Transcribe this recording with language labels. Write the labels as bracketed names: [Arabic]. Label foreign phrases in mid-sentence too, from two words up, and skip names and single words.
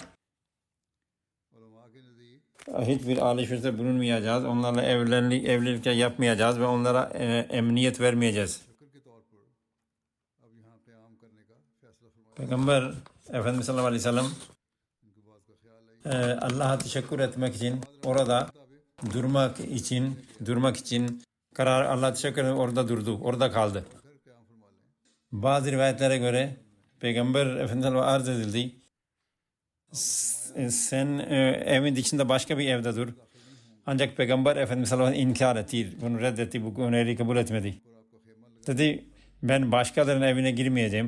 [Urdu] علما کے نزدیک [Turkish] hiçbir alışverişte bulunmayacağız. Onlarla evlilik yapmayacağız ve onlara emniyet vermeyeceğiz. [Urdu] شکر کے طور پر اب یہاں قیام کرنے کا فیصلہ فرمایا [Turkish] Peygamber Efendimiz [Arabic] صلى الله عليه وسلم [Urdu] ان کی بات کا خیال ہے [Turkish] Allah'a teşekkür etmek için orada durmak için karar Allah'a teşekkür ederek orada durdu. Orada kaldı. [Urdu] پھر قیام فرما لیں [Turkish] Bazı rivayetlere göre Peygamber Efendimiz'e arz edildi. Sen evin içinde başka bir evde dur. Ancak Peygamber Efendimiz [Arabic] صلى الله عليه وسلم [Turkish] inkar etti. Bunu reddetti. Bu öneriyi kabul etmedi. Dedi ben başkalarının evine girmeyeceğim.